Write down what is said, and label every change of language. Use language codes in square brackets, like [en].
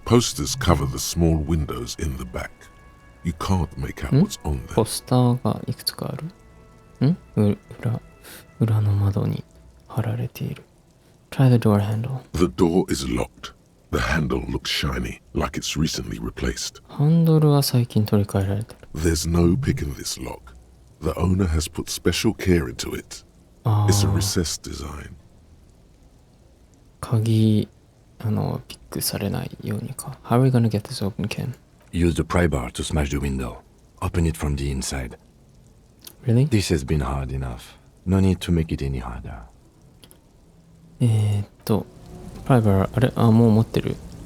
[en] Posters cover the small windows in the back. You can't make out what's on them. [ja] ポスターがいくつかある？裏の窓に貼られている。 [en] Try the door handle. The door is locked. The handle looks shiny, like it's recently replaced. [ja] ハンドルは最近取り替えられてる。 [en] There's no pick in this lock. The owner has put special care into it. It's a recessed design. [ja] 鍵ピックされないようにか。 [en] How are we gonna get this open, Ken? Use the pry bar to smash the window. Open it from the inside. Really? This has been hard enough. No need to make it any harder. [ja] プライバー、あれもう持ってる。